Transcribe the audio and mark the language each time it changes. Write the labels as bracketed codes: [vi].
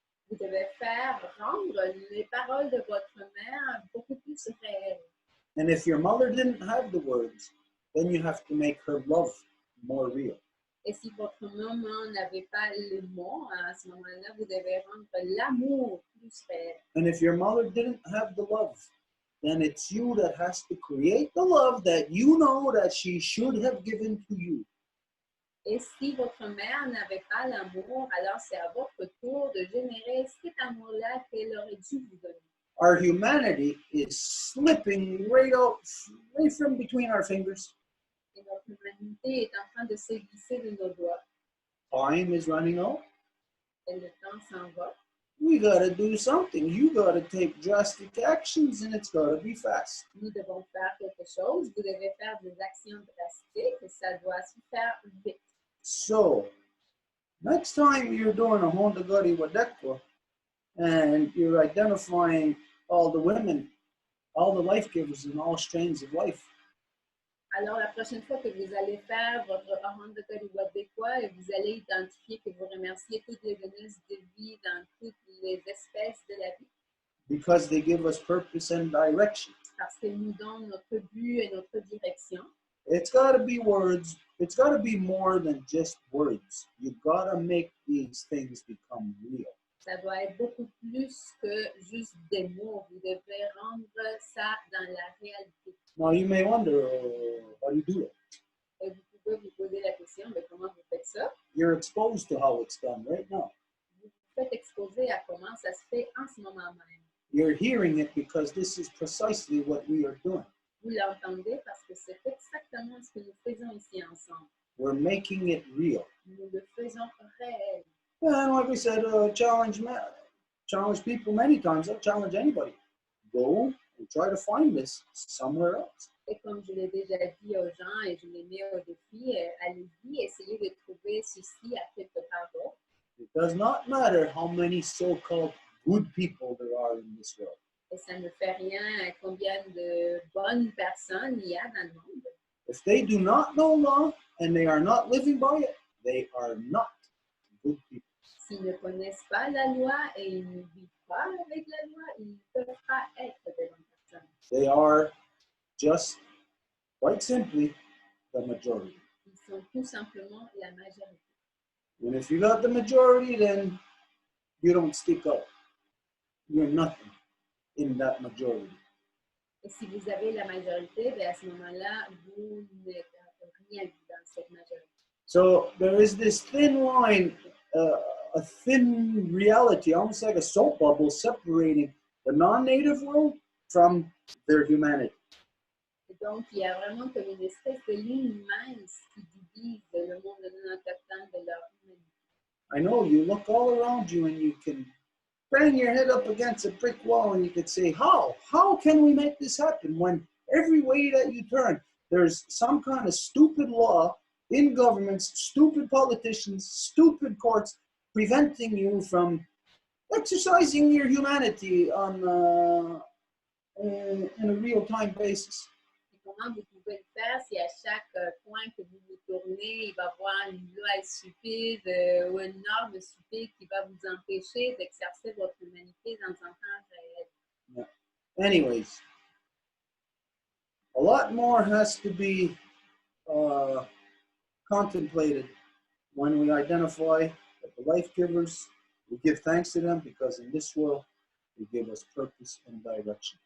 [fr] Vous devez rendre les paroles de votre mère beaucoup plus réelles. [en] And if your mother didn't have the words, then you have to make her love more real. [fr] Et si votre maman n'avait pas les mots, à ce moment-là, vous devez rendre l'amour plus réel. [en] And if your mother didn't have the love, then it's you that has to create the love that you know that she should have given to you. [fr] Et si votre mère n'avait pas l'amour, alors c'est à votre tour de générer cet amour-là qu'elle aurait dû vous donner. [en] Our humanity is slipping right from between our fingers. [fr] Et notre humanité est en train de se glisser de nos doigts. [en] Time is running out. [fr] Et le temps s'en va. [en] We gotta do something. You gotta take drastic actions, and it's gotta be fast. [fr] Nous devons faire quelque chose. Vous devez faire des actions drastiques et ça doit se faire vite. [en] So, next time you're doing a Honda Gari Wadekwa, and you're identifying all the women, all the life givers in all strains of life, [fr] Alors, la prochaine fois que vous allez faire votre Honda Wadekwa et vous allez identifier que vous remerciez toutes les donneuses de vie dans toutes les espèces de la vie, [en] because they give us purpose and direction. [fr] parce qu'elles nous donnent notre but et notre direction. [en] It's got to be words. It's got to be more than just words. You got to make these things become real. [fr] Ça doit être beaucoup plus que juste des mots. Vous devez rendre ça dans la réalité. [en] Now, you may wonder, how do you do it? [fr] Et vous pouvez vous poser la question, mais comment vous faites ça? [en] You're exposed to how it's done right now. [fr] Vous vous faites exposer à comment ça se fait en ce moment même. [en] You're hearing it because this is precisely what we are doing. [fr] Vous l'entendez parce que c'est exactement ce que nous faisons ici ensemble. [en] We're making it real. [fr] Nous le faisons réel. [en] And like we said, challenge people many times. I'll challenge anybody. Go and try to find this somewhere else. [fr] Et comme je l'ai déjà dit aux gens et je les mets au défi, allez-y, essayez de trouver ceci à quelque part d'autre. [en] It does not matter how many so-called good people there are in this world. [fr] Et ça ne fait rien à combien de bonnes personnes il y a dans le monde. [en] If they do not know law and they are not living by it, they are not good people. [fr] S'ils ne connaissent pas la loi et ils ne vivent pas avec la loi, ils ne peuvent pas être des bonnes personnes. [en] They are just, quite simply, the majority. [fr] Ils sont tout simplement la majorité. [en] And if you got the majority, then you don't stick out. You're nothing in that majority. [fr] Et si vous avez la majorité, bien à ce moment-là, vous n'êtes rien dans cette majorité. [en] So there is this thin line, a thin reality, almost like a soap bubble, separating the non-native world from their humanity. [fr] Et donc, il y a vraiment comme une espèce de ligne mince qui divise le monde non autochtone de leur humanité. [en] I know you look all around you and you can bang your head up against a brick wall and you could say, how can we make this happen when every way that you turn, there's some kind of stupid law in governments, stupid politicians, stupid courts preventing you from exercising your humanity on in a real-time basis. [fr] Et comment vous pouvez le faire si à chaque point que vous vous tournez, il va y avoir une loi stupide ou une norme stupide qui va vous empêcher d'exercer votre humanité dans un temps réel. [en] Yeah. Anyways, a lot more has to be contemplated when we identify that the life givers, we give thanks to them because in this world, they give us purpose and direction.